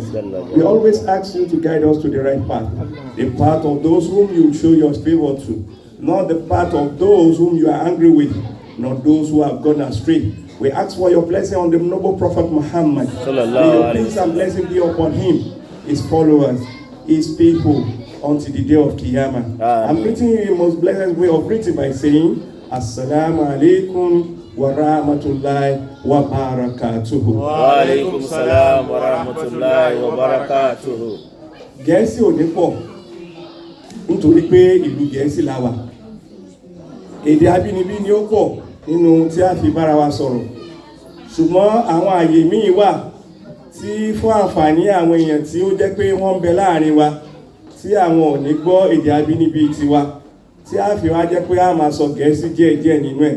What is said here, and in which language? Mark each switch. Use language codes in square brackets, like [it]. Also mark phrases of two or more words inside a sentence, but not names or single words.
[en] We always ask you to guide us to the right path, the path of those whom you show your favor to, not the path of those whom you are angry with, not those who have gone astray. We ask for your blessing on the noble Prophet Muhammad. May your peace and blessing be upon him, his followers, his people, until the day of Qiyamah. I'm greeting you in the most blessed way of greeting by saying, [ar] السلام عليكم ورحمة الله وبركاته. وعليكم السلام ورحمة الله وبركاته. [yo] Gẹ̀ẹ́sì ò ní pọ̀ nítorí pé ìlú Gẹ̀ẹ́sì la wà. Èdè abínibí ni ó pọ̀ nínú tí a fi bára wa sọ̀rọ̀. Ṣùgbọ́n àwọn àyè míì wà tí fún àǹfààní àwọn èèyàn tí ó jẹ́ pé wọ́n ń bẹ láàrin wa tí àwọn ò ní gbọ́ èdè abínibí tiwa tí a fi wá jẹ́ pé a máa sọ Gẹ̀ẹ́sì díẹ̀díẹ̀ nínú ẹ̀.